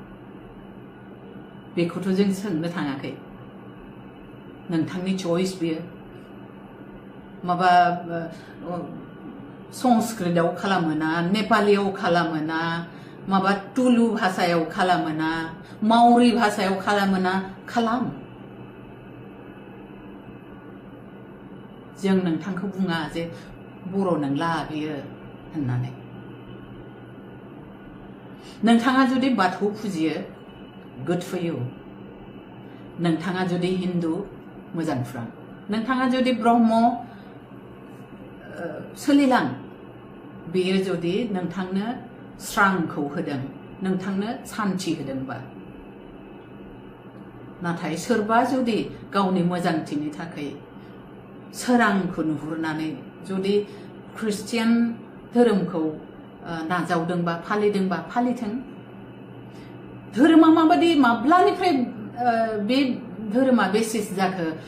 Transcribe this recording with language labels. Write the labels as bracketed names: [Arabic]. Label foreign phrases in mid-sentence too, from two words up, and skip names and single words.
[Bodo] बेखौथ' जों सोंनो थाङाखै नोंथांनि चॉइस बियो माबा संस्कृतआव खालामोना नेपालीयाव खालामोना माबा तुलु भाषायाव खालामोना मावरी भाषायाव खालामोना खालाम जों नोंथांखौ बुङा जे बर' नंला बियो होननानै नोंथाङा जुदि बाथौ फुजियो [English] good for you [Bodo] नोंथाङा जुदि हिन्दु मोजां खुरां नोंथाङा जुदि ब्रह्म सोलिलां बेयो जुदि नोंथांनो स्रांखौ होदों नोंथांनो सान्थि होदोंबा नाथाय सोरबा जुदि गावनि मोजांथिनि थाखाय सोरांखौ नुहुरनानै जुदि ख्रिस्टियान धोरोमखौ नाजावदोंबा फालिदोंबा फालिथों धोरोमा माबादि माब्लानिफ्राय बे धोरोमा बेसिस जाखो